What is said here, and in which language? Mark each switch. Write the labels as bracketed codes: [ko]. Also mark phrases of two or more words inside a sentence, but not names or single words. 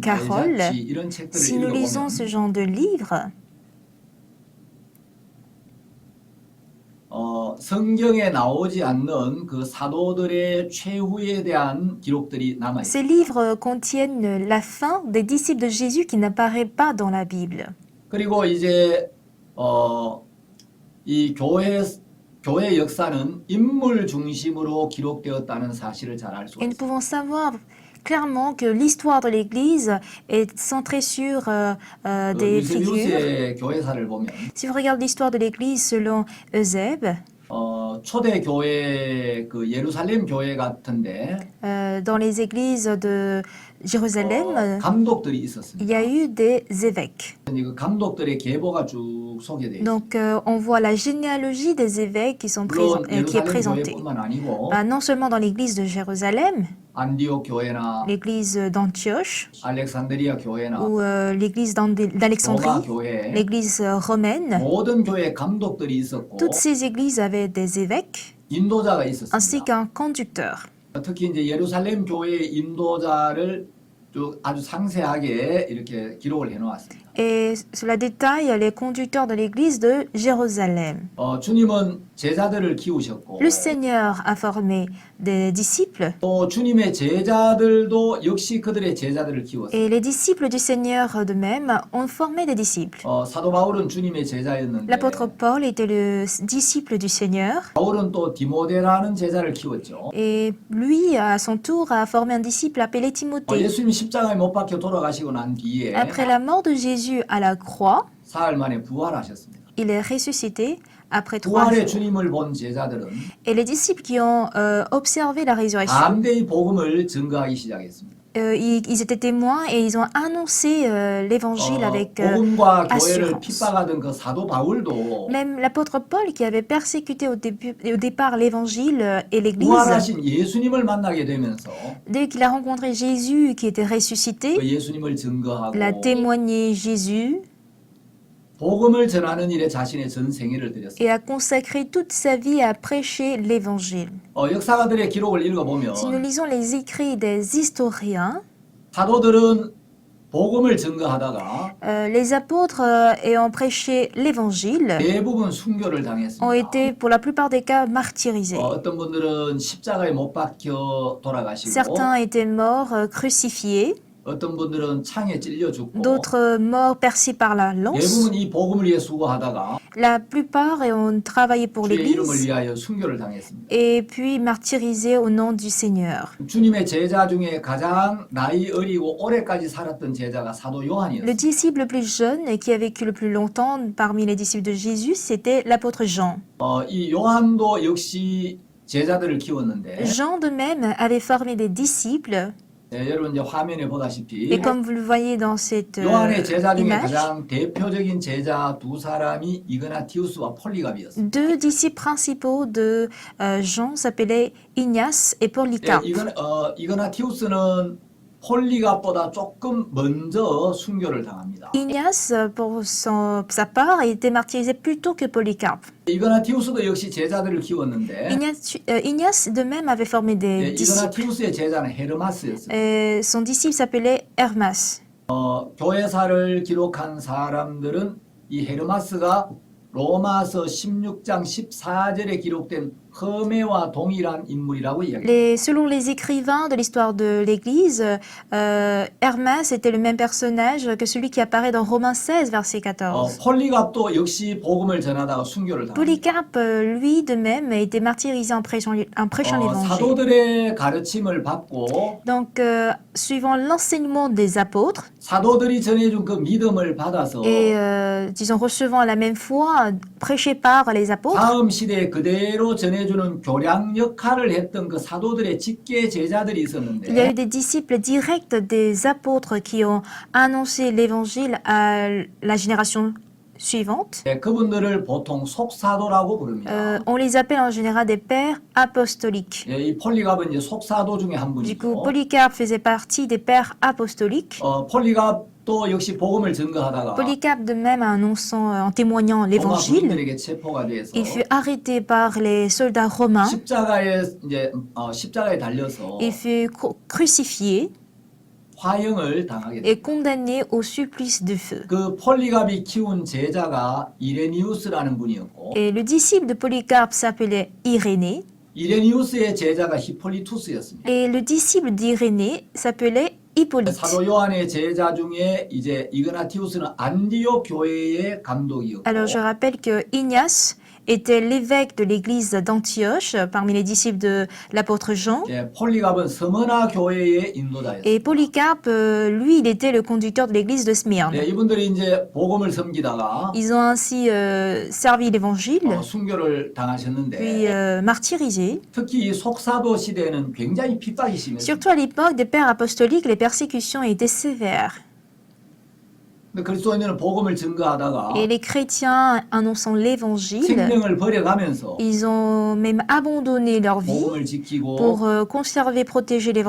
[ko] Carroll, 발자취 이런 책들을 [fr] si nous lisons ce [ko] 읽어보면 [fr] genre de livres, [ko] 성경에 나오지 않는 그 사도들의 최후에 대한 기록들이 남아 [fr] ces [ko] 있습니다. [fr] livres contiennent la fin des disciples de Jésus qui n'apparaît pas dans la Bible. [ko] 그리고 이제 이 교회 역사는 인물 중심으로 기록되었다는 사실을 잘 알 수가 [fr] Et nous [ko] 있습니다. [fr] pouvons savoir clairement que l'histoire de l'Église est centrée sur des figures. [ko] 유세비우스의 교회사를 보면 [fr] Si vous regardez l'histoire de l'Église selon Eusèbe, [ko] 초대 교회 그 예루살렘 교회 같은데 [fr] dans les églises de Jérusalem, [ko] 감독들이 [fr] il [ko] 있었습니다. [fr] y a eu des évêques. [ko] 그 감독들의 계보가 쭉 소개되어 있습니다. [fr] Donc, on voit la généalogie des évêques qui [ko] 물론 [fr] est [ko] 예루살렘 [fr] présentée. [ko] 교회뿐만 아니고 [fr] Non seulement dans l'église de Jérusalem, [ko] 안디옥 교회나 [fr] l'église d'Antioche, [ko] 알렉산드리아 교회나 [fr] ou l'église [ko] 로마 [fr] d'Alexandrie, [ko] 교회 [fr] l'église romaine. [ko] 모든 교회 감독들이 있었고 [fr] Toutes ces églises avaient des évêques [ko] 인도자가 [fr] ainsi [ko] 있었습니다. [fr] qu'un conducteur. [ko] 특히 이제 예루살렘 교회의 인도자를 쭉 아주 상세하게 이렇게 기록을 해놓았습니다. [fr] Et cela détaille les conducteurs de l'église de Jérusalem. [ko] 주님은 제자들을 키우셨고 [fr] Le Seigneur a formé des disciples [ko] 또 주님의 제자들도 역시 그들의 제자들을 키웠습니다. [fr] et les disciples du Seigneur de même ont formé des disciples. [ko] 사도 바울은 주님의 제자였는데 [fr] L'apôtre Paul était le disciple du Seigneur [ko] 바울은 또 디모데라는 제자를 키웠죠. [fr] et lui, à son tour, a formé un disciple appelé Timothée. [ko] 예수님이 십자가에 못 박혀 돌아가시고 난 뒤에 [fr] Après la mort de Jésus à la croix, [ko] 사흘 만에 부활하셨습니다. [fr] il est ressuscité après 3 [ko] 부활의 [fr] jours. [ko] 주님을 본 제자들은 [fr] Et les disciples qui ont observé la résurrection, [ko] 담대히 복음을 증거하기 시작했습니다. [fr] ils étaient témoins et ils ont annoncé l'évangile avec [ko] 복음과 교회를 [fr] assurance. [ko] 핍박하던 그 사도 바울도 [fr] Même l'apôtre Paul, qui avait persécuté au départ l'évangile et l'église, [ko] 부활하신 예수님을 만나게 되면서 [fr] dès qu'il a rencontré Jésus qui était ressuscité, [ko] 그 예수님을 증거하고 [fr] il a témoigné Jésus [ko] 복음을 전하는 일에 자신의 전 생애를 들였습니다. [fr] et a consacré toute sa vie à prêcher l'évangile. [ko] 역사가들의 기록을 읽어보면 [fr] Si nous lisons les écrits des historiens, [ko] 사도들은 복음을 증거하다가 [fr] les apôtres ayant prêché l'évangile [ko] 대부분 순교를 [fr] ont [ko] 당했습니다. [fr] été pour la plupart des cas martyrisés. [ko] 어떤 분들은 십자가에 못 박혀 돌아가시고 [fr] Certains étaient morts crucifiés, [ko] 어떤 분들은 창에 찔려 죽고 [fr] d'autres morts percés par la lance. [ko] 대부분 이 복음을 위해 수고하다가 [fr] La plupart ont travaillé pour [ko] 주의 이름을 [fr] l'Église [ko] 위하여 순교를 당했습니다. [fr] et puis martyrisés au nom du Seigneur. [ko] 주님의 제자 중에 가장 나이 어리고 오래까지 살았던 제자가 사도 [fr] Le [ko] 요한이었습니다. [fr] disciple le plus jeune et qui a vécu le plus longtemps parmi les disciples de Jésus, c'était l'apôtre Jean. [ko] 이 요한도 역시 제자들을 키웠는데 [fr] Jean de même avait formé des disciples [ko] 여러분 이제 화면에 보다시피 [fr] et comme vous le voyez dans cette [ko] 요한의 제자 중에 [fr] image, [ko] 가장 대표적인 제자 두 사람이 이그나티우스와 폴리갑이었습니다. [fr] deux disciples principaux de Jean s'appelaient Ignace et Polycarpe. [ko] 이그나티우스는 폴리갑보다 조금 먼저 순교를 당합니다. [fr] Ignace, pour sa part, a été martyrisé plus tôt que Polycarpe. [ko] 이그나티우스도 역시 제자들을 키웠는데 [fr] Ignace de même avait formé des disciples. [ko] 이그나티우스의 제자는 헤르마스였습니다. [fr] Son disciple s'appelait Hermas. [ko] 교회사를 기록한 사람들은 이 헤르마스가 로마서 16장 14절에 기록된 허메와 동일한 인물이라고 이야기합니다. [fr] Selon les écrivains de l'histoire de l'Église, Hermas était le même personnage que celui qui apparaît dans Romains 16, verset 14. [ko] 폴리갑도 역시 복음을 전하다가 순교를 당합니다. [fr] Polycarpe, lui, de même, a été martyrisé en prêchant l'évangile. [ko] 사도들의 가르침을 받고 [fr] Donc, suivant l'enseignement des apôtres [ko] 사도들이 전해준 그 믿음을 받아서 [fr] et, disons, recevant la même foi prêchée par les apôtres, [ko] 다음 시대에 그대로 전해주는 교량 역할을 했던 그 사도들의 직계 제자들이 [fr] il y a [ko] 있었는데 [fr] eu des disciples directs des apôtres qui ont annoncé l'évangile à la génération suivante. [ko] 그분들을 보통 속사도라고 부릅니다. [fr] On les appelle en général des pères apostoliques. [ko] 이 폴리갑은 이제 속사도 중에 한 [fr] Du coup, [ko] 분이고 [fr] Polycarpe faisait partie des pères apostoliques. [ko] 폴리갑도 역시 복음을 증거하다가 [fr] Polycarpe de même annonçant, en témoignant [ko] 로마 [fr] l'évangile, [ko] 군인들에게 체포가 돼서 [fr] il fut arrêté par les soldats romains, [ko] 십자가에 달려서 [fr] il fut crucifié [ko] 화형을 당하게 [fr] et [ko] 됩니다. [fr] condamné au supplice de feu. [ko] 그 폴리갑이 키운 제자가 이레니우스라는 분이었고 [fr] Et le disciple de Polycarpe s'appelait Irénée, [ko] 이레니우스의 제자가 히폴리투스였습니다. [fr] et le disciple d'Irénée s'appelait Hippolyte. [ko] 사도 요한의 제자 중에 이제 이그나티우스는 안디옥 교회의 감독이었고 [fr] Alors je rappelle que Ignace était l'évêque de l'église d'Antioche parmi les disciples de l'apôtre Jean. [ko] 폴리갑은 스무나 교회의 인도자였습니다. [fr] Et Polycarpe, lui, il était le conducteur de l'église de Smyrne. [ko] 이분들이 이제 복음을 섬기다가 [fr] Ils ont ainsi servi l'évangile, [ko] 순교를 당하셨는데 [fr] puis martyrisés. [ko] 특히 이 속사도 시대에는 굉장히 핍박이 심했습니다. [fr] Surtout à l'époque des pères apostoliques, les persécutions étaient sévères. [ko] 그리스도인들은 복음을 증거하다가 [fr] Et les chrétiens, annonçant l'évangile, [ko] 생명을 버려가면서 [fr] ils ont même abandonné leur vie [ko] 복음을 지키고 [fr] pour conserver, protéger [ko] 교회